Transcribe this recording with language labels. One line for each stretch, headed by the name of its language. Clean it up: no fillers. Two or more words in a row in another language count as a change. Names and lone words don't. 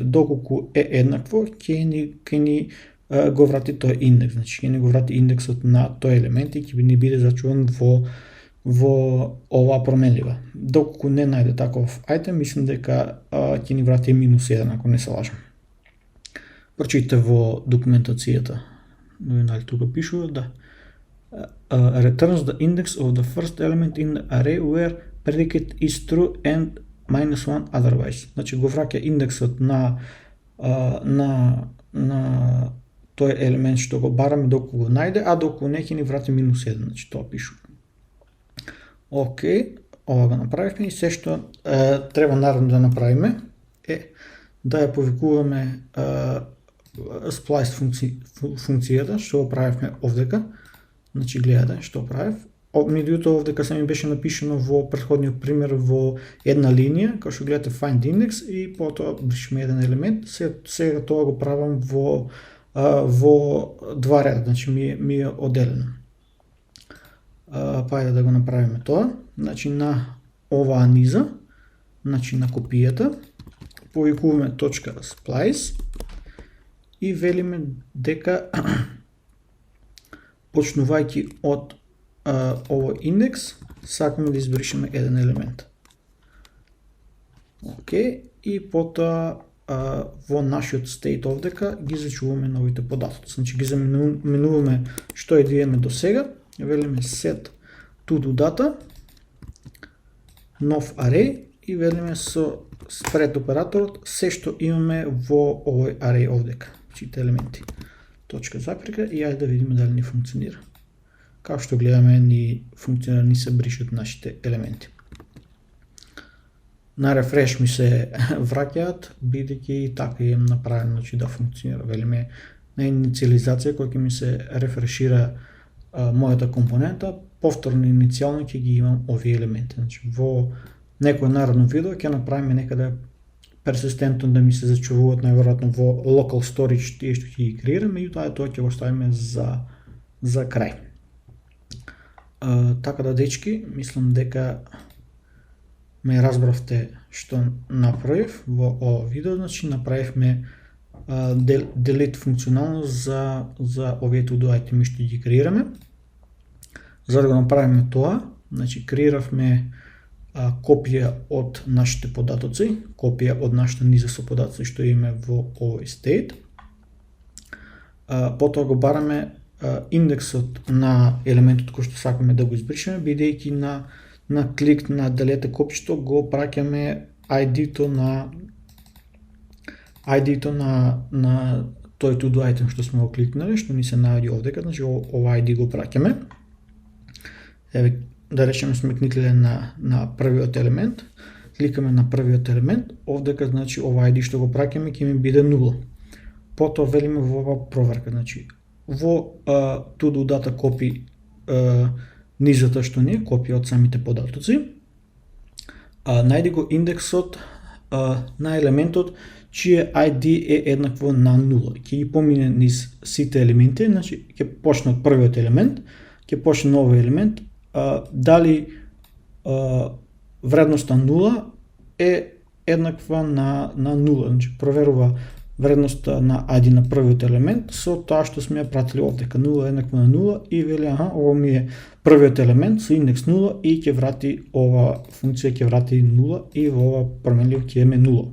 Macedonian: Доколку е еднакво, ќе ни го врати тој индекс, значи ќе ни го врати индексот на тој елемент и ќе ни биде зачуван во оваа променлива. Доколку не најде таков item, мислам дека ќе ни врати -1, ако не се лажам. Прочитате во документацијата, нали тука пишува, да.
English: Returns the index of the first element in the array where predicate is true and -1 otherwise.
Macedonian: Значи го враќа индексот на тој елемент што го бараме доколку го најде, а доколку не ќе ни врати -1, значи тоа пишува. Океј, ова го направивме и се што треба наравно да направиме е да ја повикуваме splice функцијата, што го правивме овдека. Значи гледате што правив. Меѓутоа овдека се ми беше напишано во претходниот пример во една линија, као што гледате
English: find index
Macedonian: и потоа бришеме еден елемент. Сега тоа го правам во два реда, значи ми е одделено. Ајде да го направиме тоа. Значи на оваа низа, значи на копијата, повикуваме .splice и велиме дека почнувајќи од овој индекс, сакаме да избришеме еден елемент. Океј, и потоа во нашиот state овдека ги зачуваме новите податоци. Значи ги заменуваме што е да имаме до сега, велиме
English: set to do data,
Macedonian: нов array и велиме со spread операторот се што имаме во овој array овдека, сите елементи. Точка запрека и ајде да видиме дали ни функционира. Како што гледаме ни функционира, ни се бришат нашите елементи. На рефреш ми се враќаат, бидејќи така им направено, значи да функционира. Велиме на инициализација која ќе ми се рефрешира мојата компонента, повторно иницијално ќе ги имам овие елементи. Значи во некој наредно видео ќе направиме некаде персистентно да ми се зачувуваат најверојатно во
English: local storage
Macedonian: тие што ќе ги креираме и тоа ќе го ставиме за крај. Така да, дечки, мислам дека ме разбравте што направив во ова видео. Значи направивме delete функционалност за овие to-do айтеми што ги креираме. За да го направиме тоа, значи креиравме копија од нашите податоци, копија од нашата низа со податоци што имаме во овој state. Потоа го бараме индексот на елементот кој што сакаме да го избришеме, бидејќи на клик на делете копишто го праќаме ID-то на тој
English: to-do item
Macedonian: што сме го кликнале, што ни се наоѓа овдека, значи ова ID го праќаме Еве, да речеме сме кникнале на првиот елемент, кликаме на првиот елемент, овдека значи ова ID што го праќаме ќе ми биде 0. Потоа велиме во ова проверка, значи во
English: to do data copy
Macedonian: низата што не е копија од самите податоци, најди го индексот на елементот чие ID е еднакво на 0. Ќе ги помине низ сите елементи, значи ќе почне од првиот елемент, ќе почне нови елемент, дали вредноста 0 е еднаква на 0, значи проверува вредноста на ID на првиот елемент со тоа што сме ја пратили овдека, 0 е еднакво на 0 и вели ова ми е првиот елемент со индекс 0 и ќе врати ова функција ќе врати 0 и во ова променлив ќе имаме 0.